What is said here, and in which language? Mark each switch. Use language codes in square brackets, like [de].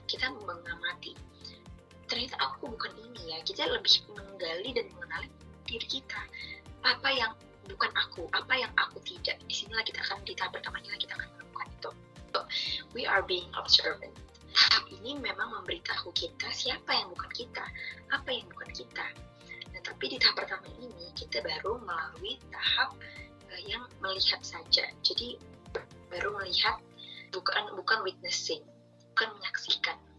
[id] kita mengamati, ternyata aku bukan ini ya. Kita lebih menggali dan mengenali diri kita, apa yang bukan aku, apa yang aku tidak. Disinilah kita akan, di tahap pertama inilah kita akan menemukan itu. [en] So, we are being observant. [id] Tahap ini memang memberitahu kita siapa yang bukan kita, apa yang bukan kita. Nah, tapi di tahap pertama ini kita baru melalui tahap yang melihat saja. Jadi baru melihat, bukan witnessing, bukan menyaksikan.